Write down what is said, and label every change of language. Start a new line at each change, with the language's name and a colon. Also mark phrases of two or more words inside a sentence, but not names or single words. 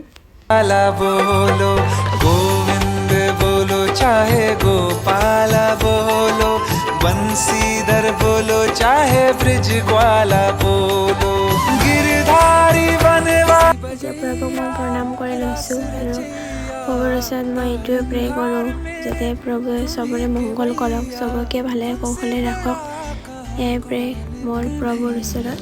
Hindi: बोलो गोविंद बोलो, चाहे गोपाला बोलो, बंसीधर बोलो, चाहे ब्रिज ग्वाला बोलो, गिरधारी
Assamese: এতিয়া প্ৰভুক মই প্ৰণাম কৰি লৈছোঁ আৰু প্ৰভুৰ ওচৰত মই এইটোৱে প্ৰে কৰোঁ, যাতে প্ৰভুৱে চবৰে মংগল কৰক, চবকে ভালে কৌশলে ৰাখক। এয়াই প্ৰে মোৰ প্ৰভুৰ ওচৰত।